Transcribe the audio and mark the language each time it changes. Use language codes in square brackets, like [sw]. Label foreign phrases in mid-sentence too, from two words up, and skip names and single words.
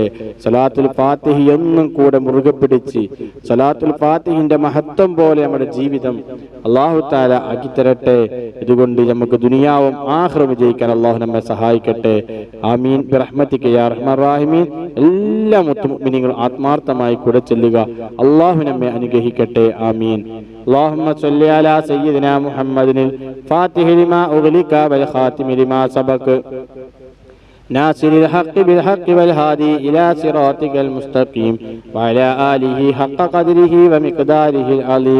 [ml] സലാത്തുൽ ഫാത്തിഹ എന്നും കൂടെ മുറുകെ പിടിച്ച് സലാത്തുൽ ഫാത്തിഹിന്റെ മഹത്വം പോലെ നമ്മുടെ ജീവിതം [ar] الله تعالى [ml] ആക്കി തരട്ടെ. ഇതുകൊണ്ട് നമുക്ക് ദുനിയാവും ആഖിറവും വിജയിക്കാൻ അല്ലാഹു നമ്മെ സഹായിക്കട്ടെ. [ar] آمين برحمتك يا أرحم الراحمين. [ml] എല്ലാ മുഅ്മിനീങ്ങളും ആത്മാർത്ഥമായി കൂടെ ചൊല്ലുക. അല്ലാഹു നമ്മെ അനുഗ്രഹിക്കട്ടെ. ആമീൻ. [ar] اللهم صل على سيدنا محمد الفاتح لما أغلق والخاتم لما سبق ناصر الحق بالحق والهادي إلى صراطك المستقيم وعلى آله حق قدره ومقداره العظيم.